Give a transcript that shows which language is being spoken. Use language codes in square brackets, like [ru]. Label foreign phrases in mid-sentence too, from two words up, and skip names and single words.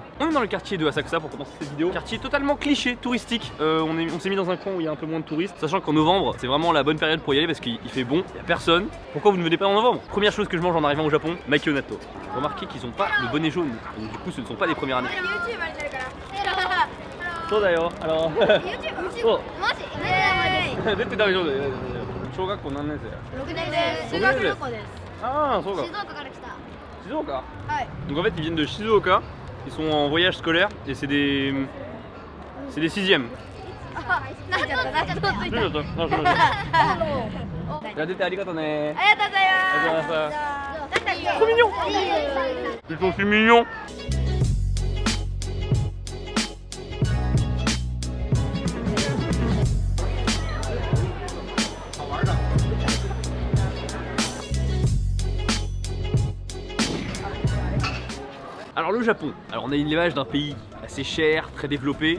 [fr] On est dans le quartier de Asakusa pour commencer cette vidéo. Quartier totalement cliché, touristique. On s'est mis dans un coin où il y a un peu moins de touristes, sachant qu'en novembre, c'est vraiment la bonne période pour y aller parce qu'il fait bon, il n'y a personne. Pourquoi vous ne venez pas en novembre? Première chose que je mange en arrivant au Japon, makionato. Remarquez qu'ils n'ont pas le bonnet jaune, donc du coup ce ne sont pas les premières années. Sodayo, alors. Oh. [ja] 出て大丈夫です。小学校何年生？ 6年生。修学旅行です。 Ah, そうか。静岡から来た。静岡？はい。 [fr] Donc en fait ils viennent de Shizuoka, ils sont en voyage scolaire et c'est des 6e. [ja] 納豆ついちゃったよ。じゃあ出てありがとうね。ありがとうございありがとうございます。ます。 [fr] Trop mignon. Ils sont si mignons. Alors le Japon, alors on a une image d'un pays assez cher, très développé.